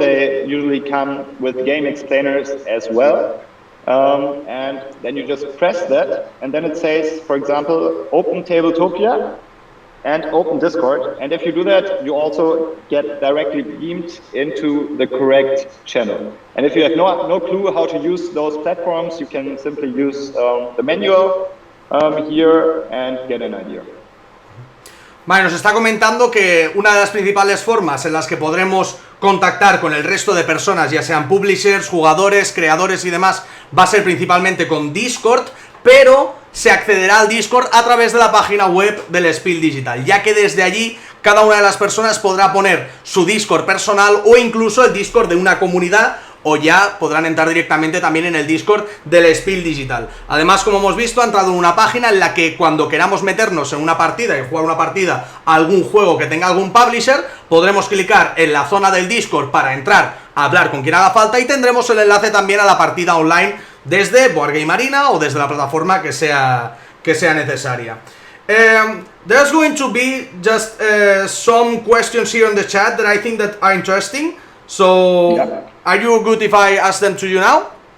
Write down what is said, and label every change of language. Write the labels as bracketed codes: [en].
[en] They usually come with game explainers as well, and then you just press that, and then it says, for example, Open Tabletopia and Open Discord. And if you do that, you also get directly beamed into the correct channel. And if you have no clue how to use those platforms, you can simply use the manual here and get an idea. [es] Vale, nos está comentando que una de las principales formas en las que podremos contactar con el resto de personas, ya sean publishers, jugadores, creadores y demás, va a ser principalmente con Discord, pero se accederá al Discord a través de la página web del SPIEL.digital, ya que desde allí cada una de las personas podrá poner su Discord personal o incluso el Discord de una comunidad, o ya podrán entrar directamente también en el Discord del SPIEL.digital. Además, como hemos visto, ha entrado en una página en la que cuando queramos meternos en una partida y jugar una partida a algún juego que tenga algún publisher, podremos clicar en la zona del Discord para entrar a hablar con quien haga falta y tendremos el enlace también a la partida online desde Board Game Arena o desde la plataforma que sea necesaria. [en] There's going to be just some questions here in the chat that I think that are interesting. So, are you good if I ask them to you now?